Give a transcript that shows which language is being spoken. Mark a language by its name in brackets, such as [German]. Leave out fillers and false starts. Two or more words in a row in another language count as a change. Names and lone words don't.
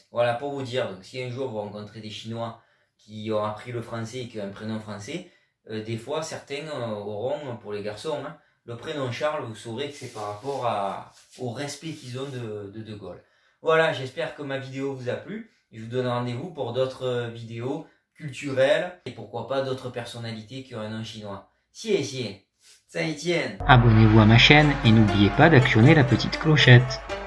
[French] Voilà pour vous dire, donc si un jour vous rencontrez des Chinois qui ont appris le français et qui ont un prénom français, des fois certains auront, pour les garçons, le prénom Charles, vous saurez que c'est par rapport au respect qu'ils ont de Gaulle. Voilà, j'espère que ma vidéo vous a plu. Je vous donne rendez-vous pour d'autres vidéos culturelles et pourquoi pas d'autres personnalités qui ont un nom chinois. [Chinese] 谢谢, 再见. [French] Abonnez-vous à ma chaîne et n'oubliez pas d'actionner la petite clochette.